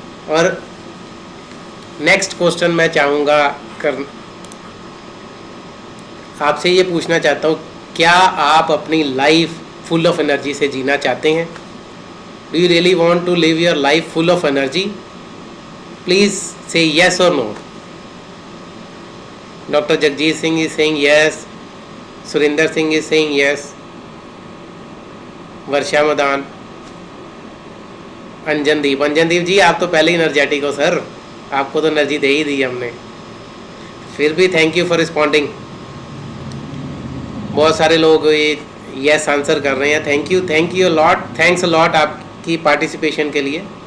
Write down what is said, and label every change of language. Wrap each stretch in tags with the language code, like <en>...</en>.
<hi>और next question मैं चाहूँगा आपसे ये पूछना चाहता हूँ, क्या आप अपनी लाइफ फुल ऑफ एनर्जी से जीना चाहते हैं?</hi> <en>Do you really want to live your life full of energy?</en> <hi>Please से</hi> <en>yes or no. Dr. Jagjit Singh is saying yes. Surinder Singh is saying yes.</en> <hi>वर्षा मदान, अंजनदीप जी आप तो पहले ही एनर्जेटिक हो sir, आपको तो एनर्जी दे ही दी हमने, फिर भी</hi> <en>Thank you for responding.</en> <hi>बहुत सारे लोग ये यस आंसर कर रहे हैं।</hi> <en>thank you lot, thanks a lot</en> <hi>आपकी पार्टिसिपेशन के लिए।</hi>